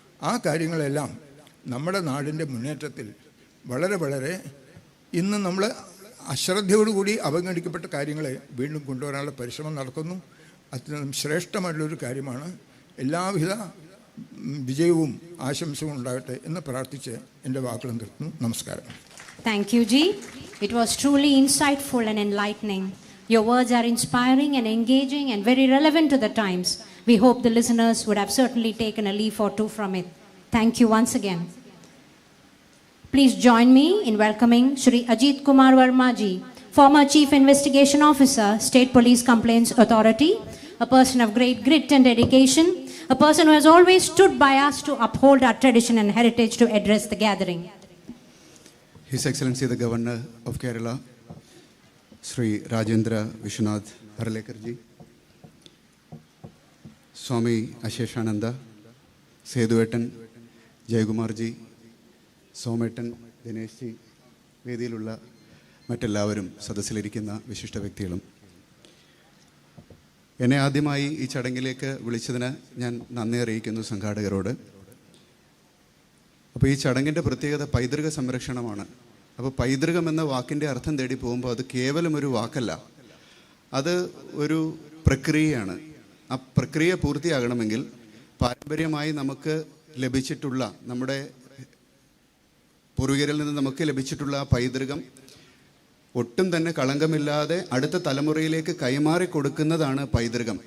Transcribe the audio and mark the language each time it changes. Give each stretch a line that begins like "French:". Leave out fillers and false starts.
Malayalam: ആ കാര്യങ്ങളെല്ലാം നമ്മുടെ നാടിൻ്റെ മുന്നേറ്റത്തിൽ വളരെ വളരെ ഇന്ന് നമ്മൾ അശ്രദ്ധയോടുകൂടി അവഗണിക്കപ്പെട്ട കാര്യങ്ങളെ വീണ്ടും കൊണ്ടുവരാനുള്ള പരിശ്രമം നടക്കുന്നു. അത്യന്തം ശ്രേഷ്ഠമായിട്ടുള്ളൊരു കാര്യമാണ്. എല്ലാവിധ വിജയവും ആശംസകളും ഉണ്ടാകട്ടെ എന്ന് പ്രാർത്ഥിച്ച് എൻ്റെ വാക്കുകൾ നിർത്തുന്നു. നമസ്കാരം.
English: Thank you, Ji. It was truly insightful and enlightening. Your words are inspiring and engaging and very relevant to the times. We hope the listeners would have certainly taken a leaf or two from it. Thank you once again. Please join me in welcoming Shri Ajit Kumar Verma Ji, former Chief Investigation Officer, State Police Complaints Authority, a person of great grit and dedication, a person who has always stood by us to uphold our tradition and heritage to address the gathering. His Excellency the Governor of Kerala,
Malayalam: Sri Rajendra Vishwanath Aralekar Ji, Swami Asheshananda, Seduetan, Jayagumar Ji, Sometan, Dinesh Ji, വേദിയിലുള്ള മറ്റെല്ലാവരും സദസ്സിലിരിക്കുന്ന വിശിഷ്ട വ്യക്തികളും, എന്നെ ആദ്യമായി ഈ ചടങ്ങിലേക്ക് വിളിച്ചതിന് ഞാൻ നന്ദി അറിയിക്കുന്നു സംഘാടകരോട്. അപ്പോൾ ഈ ചടങ്ങിൻ്റെ പ്രത്യേകത പൈതൃക സംരക്ഷണമാണ്. അപ്പോൾ പൈതൃകം എന്ന വാക്കിൻ്റെ അർത്ഥം തേടി പോകുമ്പോൾ അത് കേവലം ഒരു വാക്കല്ല, അത് ഒരു പ്രക്രിയയാണ്. ആ പ്രക്രിയ പൂർത്തിയാകണമെങ്കിൽ പാരമ്പര്യമായി നമുക്ക് ലഭിച്ചിട്ടുള്ള, നമ്മുടെ പൂർവികരിൽ നിന്ന് നമുക്ക് ലഭിച്ചിട്ടുള്ള ആ പൈതൃകം ഒട്ടും തന്നെ കളങ്കമില്ലാതെ അടുത്ത തലമുറയിലേക്ക് കൈമാറി കൊടുക്കുന്നതാണ് പൈതൃകം.